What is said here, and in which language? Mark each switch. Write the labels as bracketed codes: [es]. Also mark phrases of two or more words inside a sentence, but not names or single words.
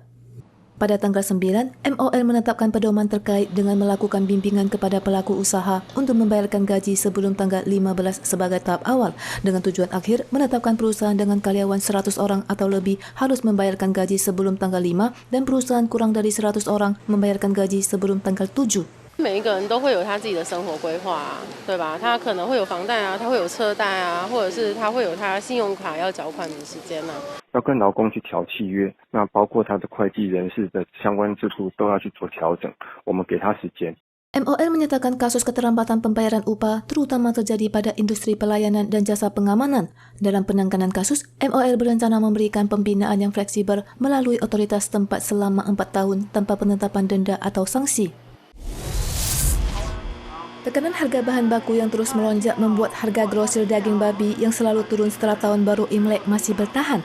[id] Pada tanggal 9, MOL menetapkan pedoman terkait dengan melakukan bimbingan kepada pelaku usaha untuk membayarkan gaji sebelum tanggal 15 sebagai tahap awal, dengan tujuan akhir menetapkan perusahaan dengan karyawan 100 orang atau lebih harus membayarkan gaji sebelum tanggal 5 dan perusahaan kurang dari 100 orang membayarkan gaji sebelum tanggal 7. [zh] 每一个人都会有他自己的生活规划啊，对吧？他可能会有房贷啊，他会有车贷啊，或者是他会有他信用卡要缴款的时间啊。要跟劳工去调契约，那包括他的会计人事的相关制度都要去做调整，我们给他时间。 [id] MOL menyatakan kasus keterlambatan pembayaran upah terutama terjadi pada industri pelayanan dan jasa pengamanan. Dalam penanganan kasus, MOL berencana memberikan pembinaan yang fleksibel melalui otoritas tempat selama 4 tahun tanpa penetapan denda atau sanksi. Tekanan harga bahan baku yang terus melonjak membuat harga grosir daging babi yang selalu turun setelah tahun baru Imlek masih bertahan.